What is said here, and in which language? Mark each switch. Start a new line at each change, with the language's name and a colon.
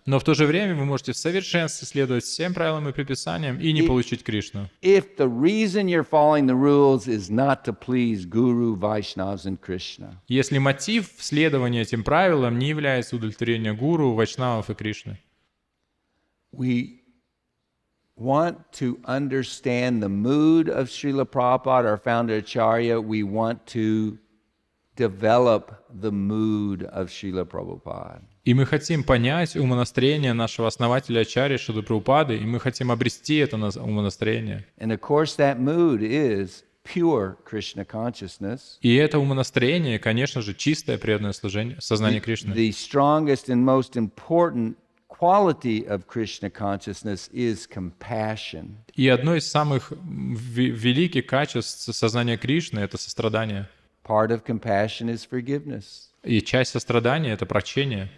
Russian: Но в то же время вы можете в совершенстве следовать всем правилам и предписаниям и не получить Кришну.
English: If the reason you're following the rules is not to please Guru, Vaishnavas and Krishna.
Russian: Если мотив следования этим правилам не является удовлетворением гуру, вайшнавов и Кришны.
English: We want to understand the mood of Srila Prabhupada, our founder Acharya. We want to develop the mood of Srila Prabhupada.
Russian: И мы хотим понять умонастроение нашего основателя Ачарьи Шрилы Прабхупады, и мы хотим обрести это умонастроение.
English: And of course that mood is pure Krishna consciousness.
Russian: И это умонастроение, конечно же, чистое преданное служение, сознание Кришны.
English: The strongest and most important quality of Krishna consciousness is compassion.
Russian: И одно из самых великих качеств сознания Кришны — это сострадание.
English: Part of compassion is forgiveness.
Russian: И часть сострадания — это прощение.